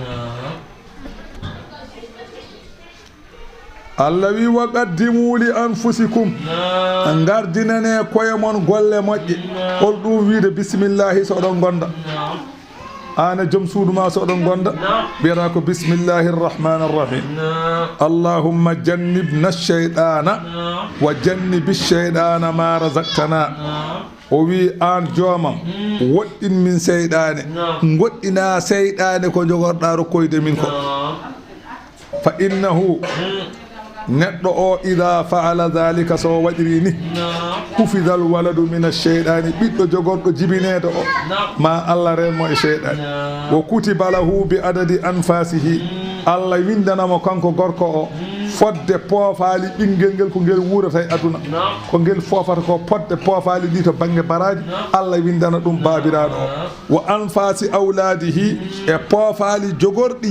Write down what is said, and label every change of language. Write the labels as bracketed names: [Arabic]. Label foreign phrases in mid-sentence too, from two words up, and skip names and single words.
[Fula] Allah wi [Arabic] وقدموا لأنفسكم [Fula] gardinane koye mon golle moƴƴe hol ɗum wiide bisimillahi so oɗon gonda ana joom suudu ma so oɗon gonda mbiyata ko [Arabic] بسم الله الرحمن الرحيم اللهم جنبنا الشيطان وجنب الشيطان ما رزقتنا [Fula] o wi an joomam woɗɗin min seyɗane goɗɗina seyɗane ko jogorɗa rokkoyde min ko [Arabic] فإنه [Fula] neɗɗo o [Arabic] إذا فعل ذلك [Fula] so waɗiri ni [Arabic] حفظ الولد من الشيطان [Fula] ɓiɗɗo jogorɗo jibineɗo o ma Allah renmo e sheyɗani [Arabic] وكتب له بعدد أنفاسه [Fula] Allah windanamo kanko gorko o fodde poofaali ɓinguel ngel ko ngel wurata e aduna ko ngel fofata ko podde poofaali ɗi to banggue baraji Allah windana ɗum babiraɗo o [Arabic] وأنفاس أولاده [Fula] e poofaali jogorɗi